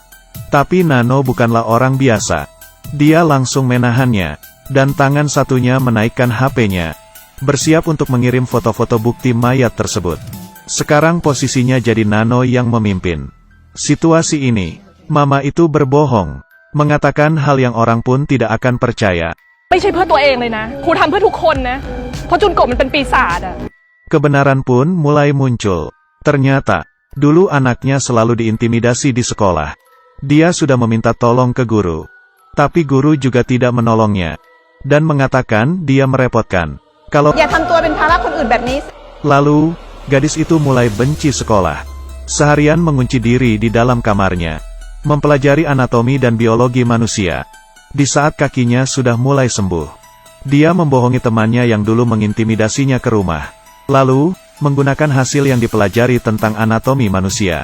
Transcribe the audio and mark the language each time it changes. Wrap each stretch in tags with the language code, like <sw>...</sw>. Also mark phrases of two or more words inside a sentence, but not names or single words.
<id>Tapi Nano bukanlah orang biasa. Dia langsung menahannya, dan tangan satunya menaikkan HP-nya. Bersiap untuk mengirim foto-foto bukti mayat tersebut. Sekarang posisinya jadi Nano yang memimpin. Situasi ini, mama itu berbohong. Mengatakan hal yang orang pun tidak akan percaya.</id> <th>ไม่ใช่เพื่อตัวเองเลยนะครูทำเพื่อทุกคนนะเพราะจุนโกะมันเป็นปีศาจอะ</th> <id>Kebenaran pun mulai muncul. Ternyata, dulu anaknya selalu diintimidasi di sekolah. Dia sudah meminta tolong ke guru. Tapi guru juga tidak menolongnya. Dan mengatakan dia merepotkan. Kalau</id> <th>อย่าทำตัวเป็นภาระคนอื่นแบบนี้</th> <id>Lalu, gadis itu mulai benci sekolah. Seharian mengunci diri di dalam kamarnya. Mempelajari anatomi dan biologi manusia. Di saat kakinya sudah mulai sembuh. Dia membohongi temannya yang dulu mengintimidasinya ke rumah. Lalu, menggunakan hasil yang dipelajari tentang anatomi manusia.</id>